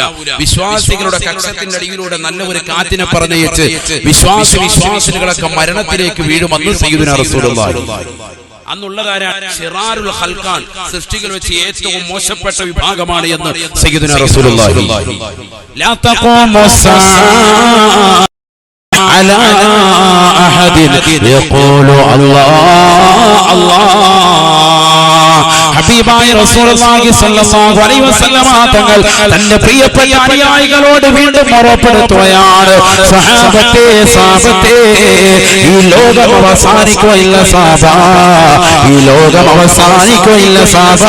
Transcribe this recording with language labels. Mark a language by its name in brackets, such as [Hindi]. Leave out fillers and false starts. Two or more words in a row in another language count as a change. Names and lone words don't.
[Malayalam] വിശ്വാസികളുടെ കക്ഷത്തിന്റെ അടിയിലൂടെ നല്ല ഒരു കാറ്റിനെ പറഞ്ഞയച്ച് വിശ്വാസികളൊക്കെ മരണത്തിലേക്ക് വീഴുമെന്ന് [Arabic] سيدنا رسول الله. [Malayalam] അന്നുള്ളതാരാണ്? [Arabic] شرار الخلق, [Malayalam] സൃഷ്ടികൾ വെച്ച് ഏറ്റവും മോശപ്പെട്ട വിഭാഗമാണ് എന്ന് [Arabic] سيدنا رسول الله. لا تقوم على أحد يقول الله الله. [Malayalam] ഹബീബായ റസൂലുള്ളാഹി [Arabic] صلى الله عليه وسلم [Malayalam] തങ്ങൾ തന്റെ പ്രിയപ്പെട്ട അനുയായികളോട് വീണ്ടും ഓർമ്മപ്പെടുത്തുകയാണ്, സഹാബത്തെ ഈ ലോകം അവസാനിക്കുകയില്ല സാബാ, ഈ ലോകം അവസാനിക്കുകയില്ല സാബാ.